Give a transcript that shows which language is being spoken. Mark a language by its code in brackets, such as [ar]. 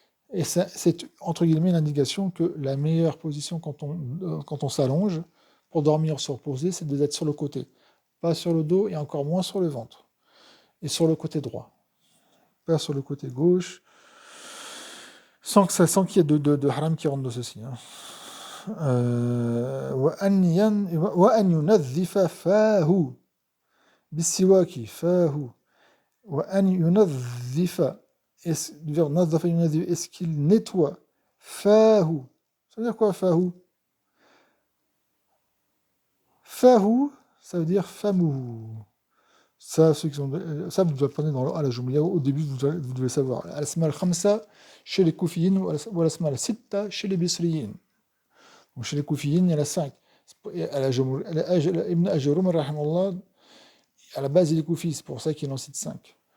[fr] Et c'est entre guillemets une indication que la meilleure position quand on s'allonge, pour dormir, se reposer, c'est d'être sur le côté. Pas sur le dos et encore moins sur le ventre. Et sur le côté droit. Pas sur le côté gauche, sans qu'il y ait de haram qui rentre de ceci, hein. [ar] وأن ينظف فاه بالسواك فاه وأن ينظف [fr] est-ce qu'il nettoie فاه, ça veut dire quoi فاه? فاه, ça veut dire famou. Ça, ça vous apprenez à la Jumliya, au début vous devez savoir. Al-Asma al-Khamsa chez les Koufiyin ou Al-Asma al-Sitta chez les Bisriyin. Donc chez les Koufiyin, il y en a 5. Ibn Ajrum, rahimahullah, à la base il est Koufi, c'est pour ça qu'il en cite 5.